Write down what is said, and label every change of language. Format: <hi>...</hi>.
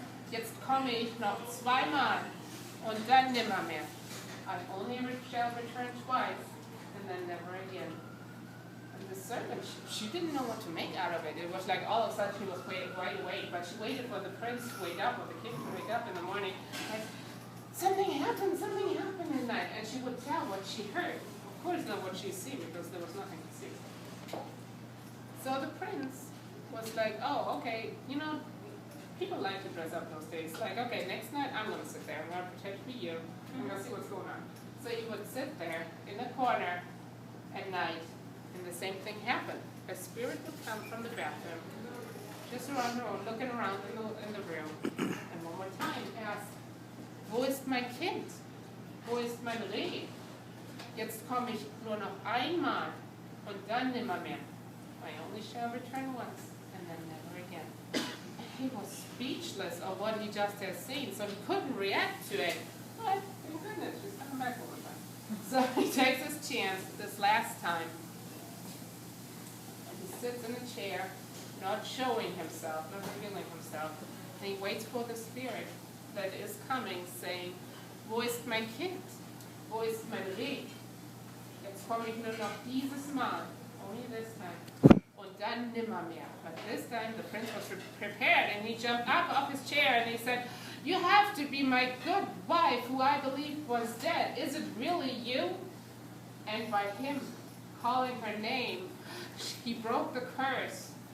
<de>Jetzt komme ich noch zweimal und dann nimmermehr.</de> <en>I only shall return twice, and then never again. And the servant, she didn't know what to make out of it. It was like all of a sudden she was wide awake, but she waited for the prince to wake up, or the king to wake up in the morning. Like, something happened at night. And she would tell what she heard. Of course not what she see, because there was nothing to see. So the prince was like, oh, okay, you know, people like to dress up those days. Like, okay, next night I'm going to sit there. I'm going to pretend to be you. I'm going to see what's going on. So he would sit there in the corner at night, and the same thing happened. A spirit would come from the bathroom, just around the room, looking around in the room. And one more time asked,</en> <de>wo ist mein Kind? Wo ist mein Reh? Jetzt komme ich nur noch einmal und dann nimmer mehr.</de> <en>I only shall return once and then never again. He was speechless of what he just had seen, so he couldn't react to it. But, thank goodness, she's coming back all the time. So he takes his chance this last time. And he sits in a chair, not showing himself, not revealing himself. And he waits for the spirit that is coming, saying,</en> <de>wo ist mein Kind? Wo ist mein Reh? Jetzt komme ich nur noch dieses Mal,</de> <en>only this time.</en> <de>Und dann nimmermehr.</de> <en>But this time the prince was prepared, and he jumped up off his chair and he said, you have to be my good wife who I believed was dead. Is it really you? And by him calling her name, he broke the curse.</en>